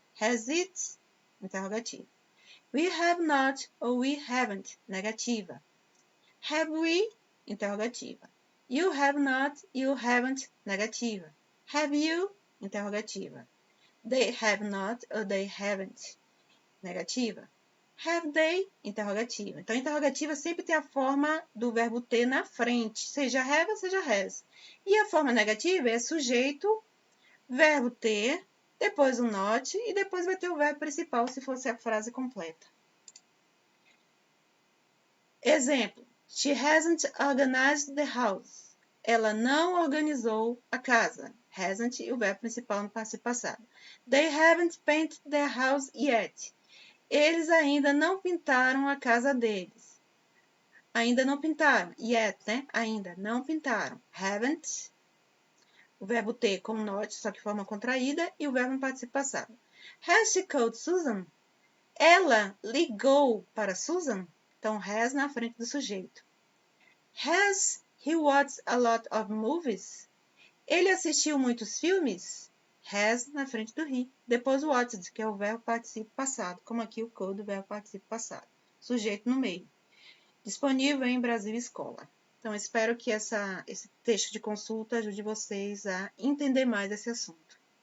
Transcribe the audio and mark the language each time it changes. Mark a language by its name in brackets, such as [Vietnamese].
[English] Has it? Interrogativa. We have not or we haven't, negativa. Have we? Interrogativa. You have not, you haven't, negativa. Have you? Interrogativa. They have not or they haven't, negativa. Have they? Interrogativa. [Portuguese] Então, interrogativa sempre tem a forma do verbo ter na frente, seja have ou seja has. E a forma negativa é sujeito, verbo ter, depois o not e depois vai ter o verbo principal se fosse a frase completa. Exemplo. [English] She hasn't organized the house. [Portuguese] Ela não organizou a casa. Hasn't e o verbo principal no participo passado. [English] They haven't painted their house yet. [Portuguese] Eles ainda não pintaram a casa deles. Ainda não pintaram. Yet, né? Ainda não pintaram. Haven't. O verbo ter com not, só que forma contraída, e o verbo no participo passado. [English] Has she called Susan? [Portuguese] Ela ligou para Susan? Então, has na frente do sujeito. [English] Has he watched a lot of movies? [Portuguese] Ele assistiu muitos filmes? Has na frente do he. Depois o watched, que é o verbo participo passado, como aqui o code do verbo participo passado. Sujeito no meio. Disponível em Brasil Escola. Então, espero que esse texto de consulta ajude vocês a entender mais esse assunto.